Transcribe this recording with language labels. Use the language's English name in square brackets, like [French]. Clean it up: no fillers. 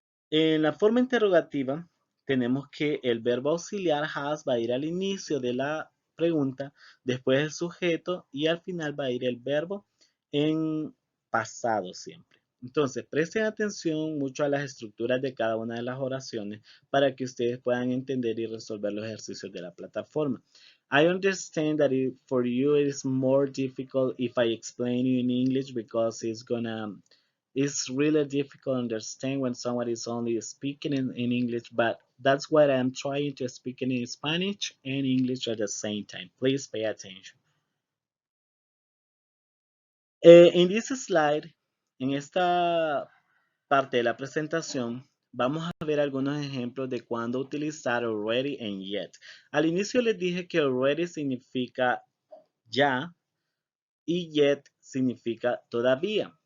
[Spanish] En la forma interrogativa tenemos que el verbo auxiliar has va a ir al inicio de la pregunta, después el sujeto y al final va a ir el verbo en pasado siempre. Entonces, presten atención mucho a las estructuras de cada una de las oraciones para que ustedes puedan entender y resolver los ejercicios de la plataforma. [English] I understand that for you it is more difficult if I explain you in English because it's really difficult to understand when someone is only speaking in English, but that's why I'm trying to speak in Spanish and English at the same time. Please pay attention. [Spanish] En [English] this slide, [Spanish] en esta parte de la presentación, vamos a ver algunos ejemplos de cuándo utilizar already and yet. Al inicio les dije que already significa ya y yet significa todavía.